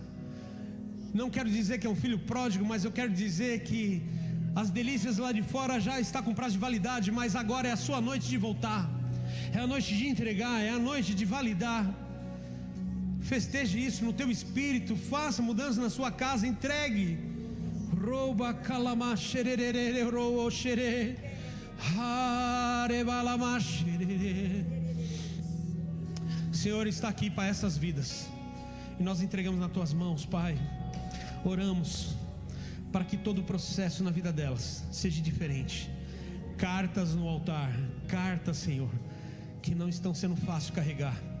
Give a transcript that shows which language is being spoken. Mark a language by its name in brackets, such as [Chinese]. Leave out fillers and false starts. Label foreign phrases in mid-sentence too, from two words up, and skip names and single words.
[Portuguese] Não quero dizer que é um filho pródigo, mas eu quero dizer que as delícias lá de fora já está com prazo de validade, mas agora é a sua noite de voltar. É a noite de entregar, é a noite de validar. Festeje isso no teu espírito. Faça mudança na sua casa, entregue. Roba calama xerere ro xere. Harebalama xerere. Senhor está aqui para essas vidas. E nós entregamos nas tuas mãos, Pai. Oramos para que todo o processo na vida delas seja diferente. Cartas no altar, cartas, Senhor, que não estão sendo fácil carregar.